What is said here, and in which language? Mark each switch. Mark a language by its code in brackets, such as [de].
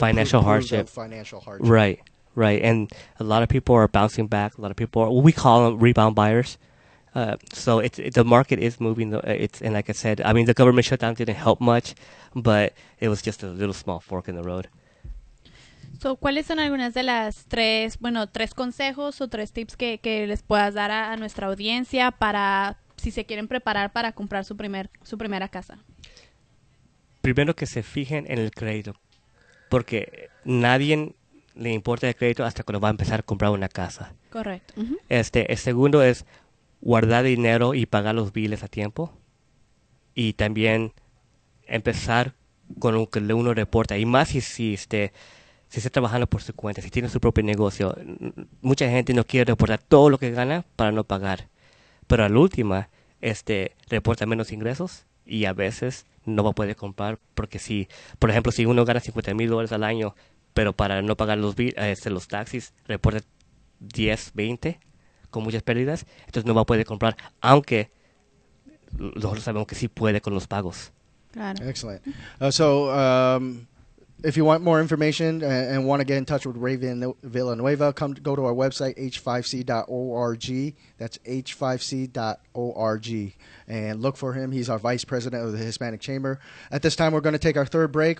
[en] Financial Prove hardship. the financial hardship. Right. And a lot of people are bouncing back. A lot of people are, we call them rebound buyers. So the market is moving. And like I said, I mean, the government shutdown didn't help much, but it was just a little small fork in the road. [es] So, ¿cuáles son algunas de las tres consejos o tres tips que les puedas dar a nuestra audiencia para si se quieren preparar para comprar su primera casa? Primero, que se fijen en el crédito, porque nadie le importa el crédito hasta cuando va a empezar a comprar una casa. Correcto. Ujú. El segundo es guardar dinero y pagar los biles a tiempo, y también empezar con lo que uno reporta, y más si está trabajando por su cuenta, si tiene su propio negocio. Mucha gente no quiere reportar todo lo que gana para no pagar, pero a la última reporta menos ingresos y a veces no va a poder comprar, porque por ejemplo, si uno gana $50,000 al año, pero para no pagar los taxis reporta 10, 20 con muchas pérdidas, entonces no va a poder comprar, aunque nosotros sabemos que sí puede con los pagos. Claro. [en] Excellent. So If you want more information and want to get in touch with Ray Villanueva, go to our website, h5c.org. That's h5c.org. And look for him. He's our vice president of the Hispanic Chamber. At this time, we're going to take our third break.